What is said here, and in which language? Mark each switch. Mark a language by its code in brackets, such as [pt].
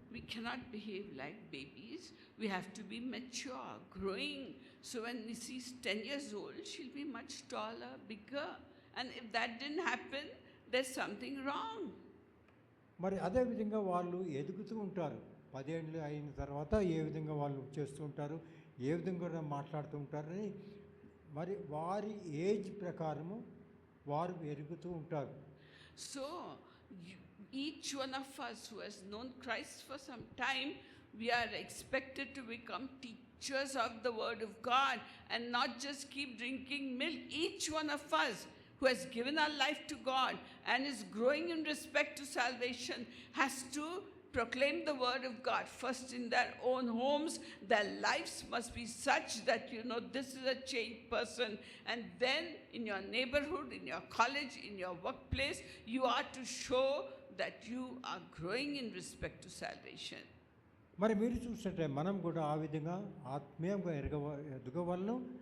[en] We cannot behave like babies. We have to be mature, growing. So when Nissi is 10 years old, she'll be much taller, bigger. And if that didn't happen, there's something wrong. [te] మరి అదే విధంగా వాళ్ళు ఎదుగుతూ ఉంటారు. 10 ఏళ్ళు అయిన తర్వాత ఏ విధంగా వాళ్ళు చేస్తూ ఉంటారు, ఏ విధంగా మాట్లాడుతూ ఉంటారని మరి వారి ఏజ్ ప్రకారము వారు ఎరుగుతూ ఉంటారు. [en] So each one of us who has known Christ for some time, we are expected to become teachers of the Word of God and not just keep drinking milk. Each one of us who has given our life to God and is growing in respect to salvation has to proclaim the word of God first in their own homes. Their lives must be such that you know this is a changed person, and then in your neighborhood, in your college, in your workplace, you are to show that you are growing in respect to salvation. [te] మరి మీరు చూస్తుంటే మనం కూడా ఆ విధంగా ఆత్మీయంగా ఎదగవలను.